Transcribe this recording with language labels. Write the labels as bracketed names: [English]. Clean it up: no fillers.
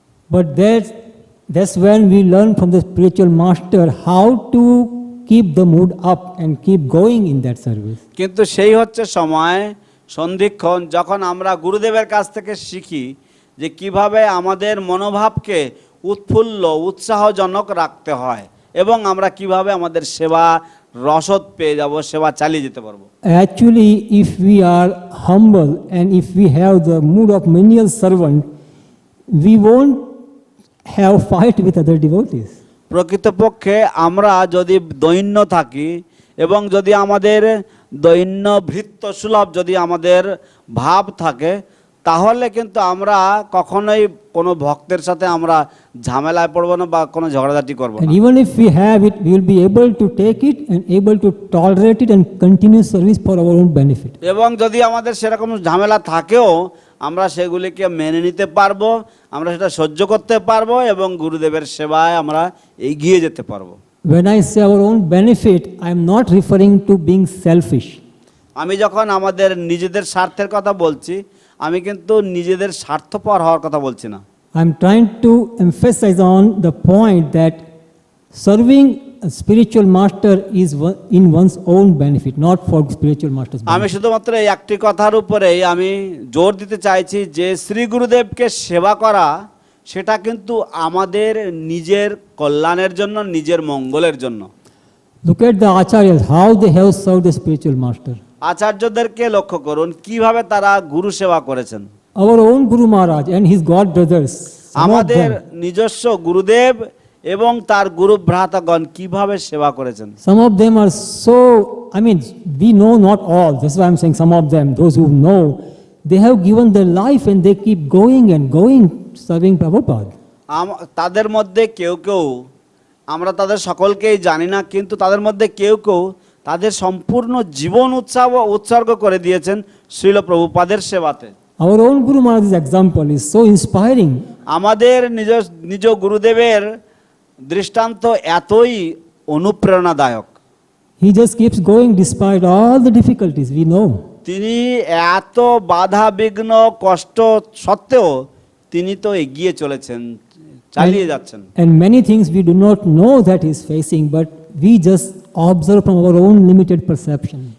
[English] But that's when we learn from the spiritual master how to keep the mood up and keep going in that service. [Bangla] কিন্তু সেই হচ্ছে সময় সন্ধিক্ষণ যখন আমরা গুরুদেবের কাছ থেকে শিখি যে কিভাবে আমাদের মনোভাবকে উৎফুল্ল উৎসাহজনক রাখতে হয় এবং আমরা কিভাবে আমাদের সেবা রসদ পেয়ে যাব, সেবা চালিয়ে যেতে পারবো। [English] Actually, if we are humble and if we have the mood of menial servant, we won't have fight with other devotees. [Bangla] প্রকৃতপক্ষে আমরা যদি দৈন্য থাকি এবং যদি আমাদের দৈন্য ভৃত্য সুলভ যদি আমাদের ভাব থাকে, তাহলে কিন্তু আমরা কখনোই কোনো ভক্তের সাথে আমরা ঝামেলায় পড়বো না বা কোনো ঝগড়াঝাটি করবো না। [English] And even if we have it, we will be able to take it and able to tolerate it and continue service for our own benefit. [Bangla] এবং যদি আমাদের সেরকম ঝামেলা থাকেও আমরা সেগুলিকে মেনে নিতে পারবো, আমরা সেটা সহ্য করতে পারবো এবং গুরুদেবের সেবায় আমরা এগিয়ে যেতে পারবো। [English] When I say our own benefit, I am not referring to being selfish. [Bangla] আমি যখন আমাদের নিজেদের স্বার্থের কথা বলছি, আমি কিন্তু নিজেদের স্বার্থপর হওয়ার কথা বলছি না। [English] I am trying to emphasize on the point that serving a spiritual master is in one's own benefit, not for spiritual master's [Bangla] আমি [English] benefit. [Bangla] শুধুমাত্র এই একটি কথার উপরেই আমি জোর দিতে চাইছি যে শ্রী গুরুদেবকে সেবা করা সেটা কিন্তু আমাদের নিজের কল্যাণের জন্য, নিজের মঙ্গলের জন্য। [English] Look at the acharyas, how they have served the spiritual master. [Bangla] আচার্যদেরকে লক্ষ্য করুন কিভাবে তারা গুরু সেবা করেছেন। [English] Our own Guru Maharaj and his god brothers, some of [Bangla] আমাদের [English] them, [Bangla] নিজস্ব গুরুদেব এবং তার গুরু ভ্রাতাগণ কিভাবে সেবা করেছেন। [English] some of them are so, I mean, we know not all, that's why I'm saying some of them, those who know, they have given their life and they keep going and going serving Prabhupada. [Bangla] তাদের মধ্যে কেউ কেউ, আমরা তাদের সকলকেই জানি না, কিন্তু তাদের মধ্যে কেউ কেউ তাদের সম্পূর্ণ জীবন উৎসর্গ করে দিয়েছেন শ্রীল প্রভুপাদের সেবাতে। [English] Our own Guru Maharaj's example is so inspiring. [Bangla] আমাদের নিজ গুরুদেবের দৃষ্টান্ত এতই অনুপ্রেরণাদায়ক। [English] He just keeps going despite all the difficulties we know. [Bangla] তিনি এত বাধা বিঘ্ন কষ্ট সত্ত্বেও তিনি তো এগিয়ে চলেছেন, চালিয়ে যাচ্ছেন। [English] And many things we do not know that he is facing, but we just observe from our own limited perception.